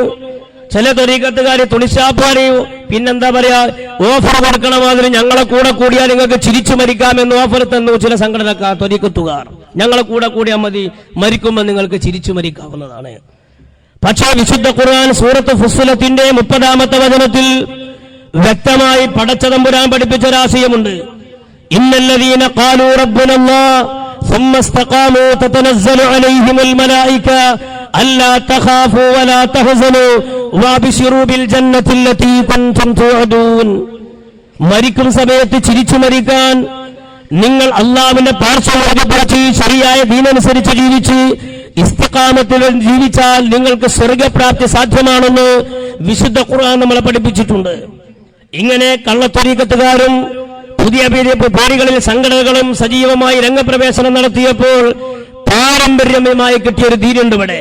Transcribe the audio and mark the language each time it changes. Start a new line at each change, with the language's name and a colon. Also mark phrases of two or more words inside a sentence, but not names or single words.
Malayalam: ചില ത്വരീഖത്തുകാർ തുണിശാപ്പാനെയോ പിന്നെന്താ പറയാ ഓഫർ കൊടുക്കണ മാതിരി ഞങ്ങളെ കൂടെ കൂടിയാൽ നിങ്ങൾക്ക് ചിരിച്ചു മരിക്കാമെന്ന് ഓഫർ തന്നു ചില സംഘടനക്കാർ ത്വരീഖത്തുകാർ. ഞങ്ങളെ കൂടെ കൂടിയാൽ മതി, മരിക്കുമ്പോൾ നിങ്ങൾക്ക് ചിരിച്ചു മരിക്കാവുന്നതാണ്. പക്ഷേ വിശുദ്ധ ഖുർആൻ സൂറത്ത് ഫുസ്സിലത്തിന്റെ 30-ാമത്തെ വചനത്തിൽ വ്യക്തമായി പടച്ചതമ്പുരാൻ പഠിപ്പിച്ചൊരാശയമുണ്ട്.
Arabic: إن الذين قالوا ربنا الله ثم استقاموا تتنزل عليهم الملائكة ألا تخافوا ولا تحزنوا وابشروا بالجنة التي كنتم توعدون.
Malayalam: മരിക്കും സമയത്ത് ചിരിച്ചു മരിക്കാൻ നിങ്ങൾ അല്ലാഹുവിന്റെ പാർശ്വവാദിപ്പിച്ച് ശരിയായ ദീനനുസരിച്ച് ജീവിച്ച് ഇസ്തിഖാമത്തിൽ ജീവിച്ചാൽ നിങ്ങൾക്ക് സ്വർഗ്ഗപ്രാപ്തി സാധ്യമാണെന്ന് വിശുദ്ധ ഖുർആൻ നമ്മളെ പഠിപ്പിച്ചിട്ടുണ്ട്. ഇങ്ങനെ കള്ളത്വരീഖത്തുകാരും പുതിയ പേരുകളിൽ സംഘടനകളും സജീവമായി രംഗപ്രവേശനം നടത്തിയപ്പോൾ പാരമ്പര്യമായി കിട്ടിയൊരു ദീനുണ്ട് ഇവിടെ.